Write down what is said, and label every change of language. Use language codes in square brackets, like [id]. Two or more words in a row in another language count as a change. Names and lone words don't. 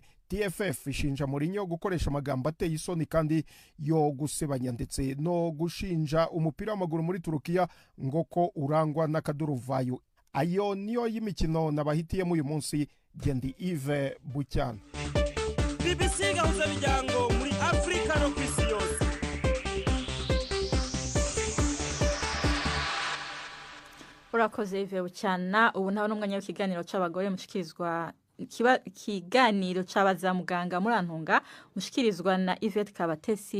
[rn] TFF ishinja Mourinho gukoresha amagambo ateye isoni kandi yo gusebanya ndetse no gushinja umupira w'amaguru muri Turukiya ngo ko urangwa n'akaduruvayo. Ayo niyo y'imikino nabahitiyemo uyu munsi. Gendi Yves Bucyana. BBC gahuza miryango muri Afrika no kw'isi yose. Urakoze Yves Bucyana. Ubu naho n'umwanya w'ikiganiro c'abagore mushikirizwa ikiganiro c'abaza muganga murantunga mushikirizwa na Yvette Kabatesi.